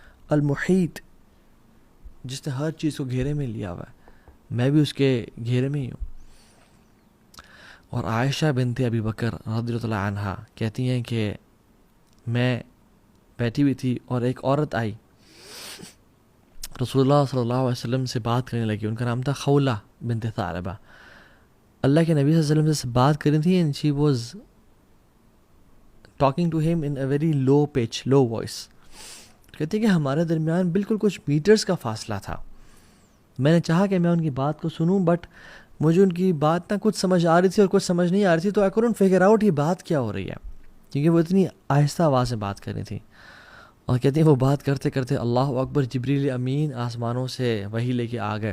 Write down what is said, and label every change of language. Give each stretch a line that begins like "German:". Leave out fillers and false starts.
Urdu: المحیط جس نے ہر چیز کو گھیرے میں لیا ہوا ہے، میں بھی اس کے گھیرے میں ہی ہوں. اور عائشہ بنت ابی بکر رضی اللہ عنہا کہتی ہیں کہ میں بیٹھی ہوئی تھی اور ایک عورت آئی، رسول اللہ صلی اللہ علیہ وسلم سے بات کرنے لگی. ان کا نام تھا خولہ بنت ثعلبہ. اللہ کے نبی صلی اللہ علیہ وسلم سے بات کر رہی تھی،
English: and she was talking to him in a very low pitch, low voice.
Urdu: کہتی کہ ہمارے درمیان بالکل کچھ میٹرز کا فاصلہ تھا. میں نے چاہا کہ میں ان کی بات کو سنوں، بٹ مجھے ان کی بات نہ کچھ سمجھ آ رہی تھی اور کچھ سمجھ نہیں آ رہی تھی، تو
English: I couldn't figure out
Urdu: یہ بات کیا ہو رہی ہے، کیونکہ وہ اتنی آہستہ آواز سے بات کر رہی تھی. اور کہتی ہیں وہ بات کرتے کرتے اللہ اکبر، جبریل امین آسمانوں سے وحی لے کے آ گئے.